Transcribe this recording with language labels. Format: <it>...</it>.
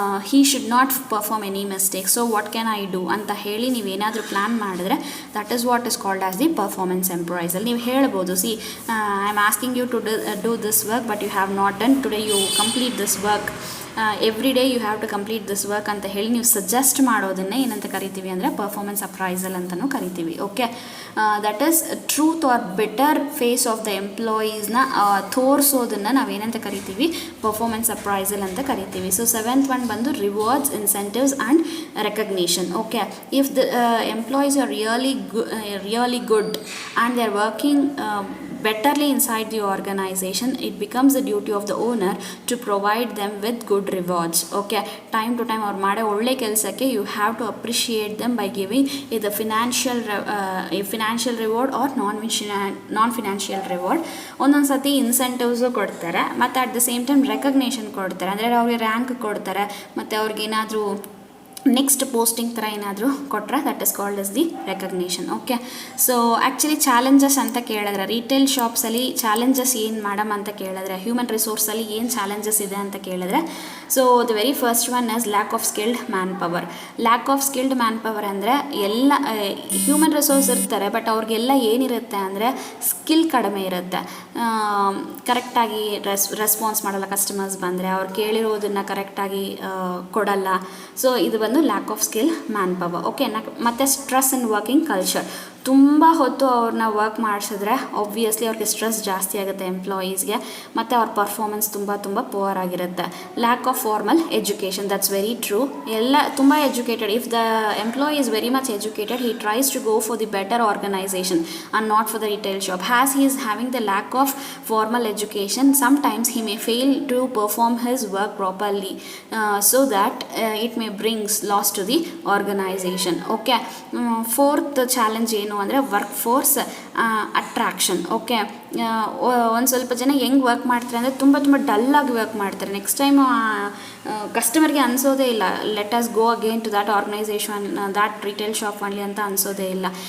<en>He should not perform any mistakes. So what can I do</en> <kn>ಅಂತ ಹೇಳಿ ನೀವೇನಾದರೂ plan ಮಾಡಿದ್ರೆ</kn> <en>that is what is called as the performance appraisal.</en> <kn>ನೀವು ಹೇಳ್ಬೋದು,</kn> <en>see I am asking you to do this work but you have not done, today you complete this work, every day you have to complete this work</en> <kn>ಅಂತ ಹೇಳಿ ನೀವು suggest ಮಾಡೋದನ್ನೇ ಏನಂತ ಕರಿತೀವಿ ಅಂದರೆ performance appraisal ಅಂತಲೂ ಕರಿತೀವಿ. Okay,</kn> <en>that is truth are better face of the</en> <kn>ಎಂಪ್ಲಾಯೀಸ್ನ ತೋರಿಸೋದನ್ನು ನಾವೇನಂತ ಕರಿತೀವಿ, ಪರ್ಫಾರ್ಮೆನ್ಸ್ ಅಪ್ರೈಸಲ್ ಅಂತ ಕರಿತೀವಿ.</kn> <en>So seventh one ಬಂದು rewards, incentives and recognition. Okay, if the employees are really good and they are working betterly inside the organization, it becomes the duty of the owner to provide them with good rewards. Okay, time to time</en> <kn>ಅವ್ರು ಮಾಡೋ ಒಳ್ಳೆ ಕೆಲಸಕ್ಕೆ</kn> <en>you have to appreciate them by giving either financial reward or non-financial reward.</en> <kn>ಒಂದೊಂದು ಸತಿ incentives ಕೊಡ್ತಾರೆ ಮತ್ತು</kn> <en>at the same time</en> <kn>recognition ಕೊಡ್ತಾರೆ. ಅಂದರೆ ಅವ್ರಿಗೆ ರ್ಯಾಂಕ್ ಕೊಡ್ತಾರೆ ಮತ್ತು ಅವ್ರಿಗೇನಾದರೂ ನೆಕ್ಸ್ಟ್ ಪೋಸ್ಟಿಂಗ್ ಥರ ಏನಾದರೂ ಕೊಟ್ಟರೆ</kn> <en>That is called as the recognition.</en> <kn>Okay, so actually challenges ಅಂತ ಕೇಳಿದ್ರೆ ರಿಟೇಲ್ ಶಾಪ್ಸಲ್ಲಿ ಚಾಲೆಂಜಸ್ ಏನು ಮೇಡಮ್ ಅಂತ ಕೇಳಿದ್ರೆ, ಹ್ಯೂಮನ್ ರಿಸೋರ್ಸಲ್ಲಿ ಏನು ಚಾಲೆಂಜಸ್ ಇದೆ ಅಂತ ಕೇಳಿದ್ರೆ,</kn> <en>So the very first one is lack of skilled man power.</en> <kn>Lack of skilled man power ಅಂದರೆ ಎಲ್ಲ ಹ್ಯೂಮನ್ ರಿಸೋರ್ಸ್ ಇರ್ತಾರೆ ಬಟ್ ಅವ್ರಿಗೆಲ್ಲ ಏನಿರುತ್ತೆ ಅಂದರೆ ಸ್ಕಿಲ್ ಕಡಿಮೆ ಇರುತ್ತೆ. ಕರೆಕ್ಟಾಗಿ ರೆಸ್ಪಾನ್ಸ್ ಮಾಡಲ್ಲ, ಕಸ್ಟಮರ್ಸ್ ಬಂದರೆ ಅವ್ರು ಕೇಳಿರೋದನ್ನು ಕರೆಕ್ಟಾಗಿ ಕೊಡಲ್ಲ. ಸೊ ಇದು ಬಂದು lack of skill man power. Okay, ಮತ್ತು</kn> <en>Stress in working culture.</en> <kn>ತುಂಬ ಹೊತ್ತು ಅವ್ರನ್ನ ವರ್ಕ್ ಮಾಡಿಸಿದ್ರೆ ಆಬ್ವಿಯಸ್ಲಿ ಅವ್ರಿಗೆ ಸ್ಟ್ರೆಸ್ ಜಾಸ್ತಿ ಆಗುತ್ತೆ ಎಂಪ್ಲಾಯೀಸ್ಗೆ, ಮತ್ತು ಅವ್ರ ಪರ್ಫಾರ್ಮೆನ್ಸ್ ತುಂಬ ಪುವರ್ ಆಗಿರುತ್ತೆ.</kn> <en>Lack of formal education, that's very true.</en> <kn>ಎಲ್ಲ ತುಂಬ educated,</kn> <en>If the employee is very much educated, he tries to go for the better organization and not for the retail shop. Has he is having the lack of formal education, sometimes he may fail to perform his work properly, so that it may brings loss to the organization. Okay, fourth challenge</en> <kn>ಏನು ಅಂದರೆ</kn> <en>Workforce attraction.</en> <kn>Okay, ಒಂದು ಸ್ವಲ್ಪ ಜನ ಹೆಂಗೆ work ಮಾಡ್ತಾರೆ ಅಂದರೆ ತುಂಬ ಡಲ್ಲಾಗಿ work ಮಾಡ್ತಾರೆ.</kn> <en>next time</en> <kn>ಕಸ್ಟಮರ್ಗೆ ಅನಿಸೋದೇ ಇಲ್ಲ</kn> <en>let us go again to that organization, that retail shop</en> <kn>ಅಲ್ಲಿ ಅಂತ ಅನಿಸೋದೇ ಇಲ್ಲ.</kn>